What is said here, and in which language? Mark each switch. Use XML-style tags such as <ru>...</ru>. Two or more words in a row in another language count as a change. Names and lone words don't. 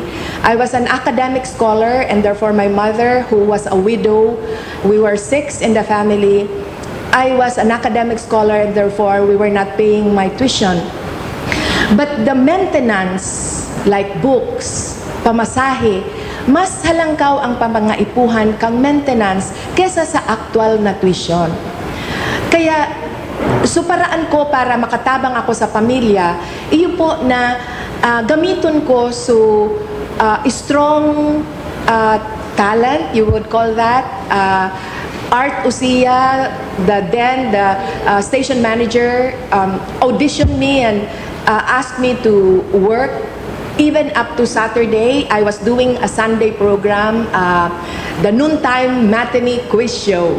<en>I was an academic scholar, and therefore my mother, who was a widow, we were 6 in the family. I was an academic scholar, and therefore we were not paying my tuition. But the maintenance, like books,</en> <bik>pamasahe, mas halangkaw ang pamangaipuhan kang maintenance kesa sa actual na tuition. Kaya, paraan ko para makatabang ako sa pamilya, iyon po na gamiton ko</bik> <en>strong talent, you would call that. Art Usia, the station manager, auditioned me and asked me to work. Even up to Saturday, I was doing a Sunday program, the noontime matinee quiz show.</en>